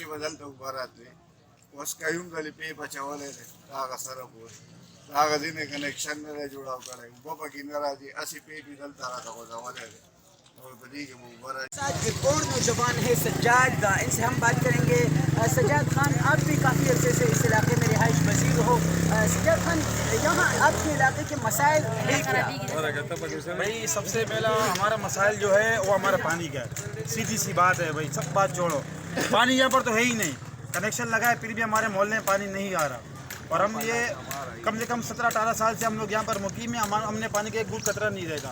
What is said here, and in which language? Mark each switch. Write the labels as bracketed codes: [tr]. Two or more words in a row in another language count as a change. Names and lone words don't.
[ps] به دلته اوبه راتلې، اوس قیوم دلې پې بچولی دی، د هغه سره پورې د هغه ځینې کنیکشن نه دی جوړاو کړی، اوبه پکې نه راځي، هسې پې مې دلته راته غځولی دی، اور په دې کې به اوبه راځي. [ur] ساتھ ایک اور نوجوان ہے سجاد، ان سے ہم بات کریں گے۔ سجاد خان، آپ بھی کافی عرصے سے اس علاقے میں رہائش پذیر ہو۔ سجاد خان، یہاں آپ کے علاقے کے مسائل ہے کیا؟ بھائی سب سے پہلا ہمارا مسائل جو ہے وہ ہمارا پانی کا ہے، سیدھی سی بات ہے بھائی، سب بات چھوڑو، پانی یہاں پر تو ہے ہی نہیں، کنیکشن لگا ہے پھر بھی ہمارے محلے میں پانی نہیں آ رہا، اور ہم یہ کم سے کم 17-18 سال سے ہم لوگ یہاں پر مقیم ہیں، ہم نے پانی کا ایک بوند قطرہ نہیں دیکھا۔